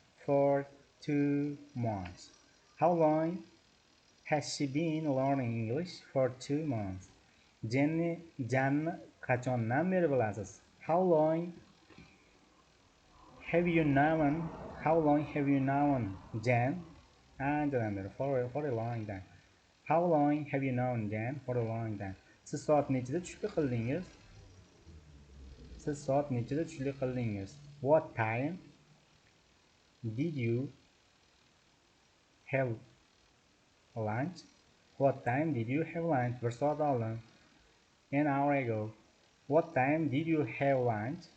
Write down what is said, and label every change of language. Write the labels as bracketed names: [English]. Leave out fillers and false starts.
[English] For 2 months. How long has she been learning English? For 2 months. [Uzbek] Janni qachondan beri bilasiz? [English] How long have you known? How long have you known Jan? [Uzbek] Anchadan beri. [English] For a long time. How long have you known Jan? For a long time. [Uzbek] Siz soat nechida tushlik qildingiz? Siz soat nechida tushlik qildingiz? [English] What time did you have lunch? What time did you have lunch? [Uzbek] 1 soat oldin. [English] An hour ago. What time did you have lunch?